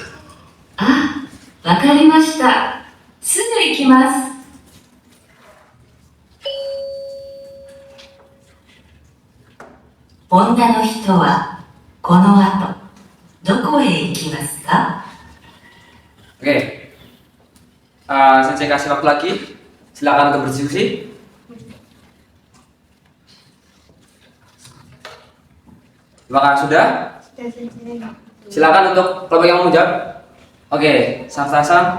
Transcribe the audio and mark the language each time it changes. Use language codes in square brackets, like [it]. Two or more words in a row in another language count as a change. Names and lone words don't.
[ja] あ、わかりました。すぐ行きます。女の人はこの後どこへ行きますか？ [id] Oke. Sensei kasih waktu lagi. Silakan untuk berdiskusi. Apakah sudah? Sudah Sensei. Silakan untuk kelompok yang mau menjawab. Oke, Sang.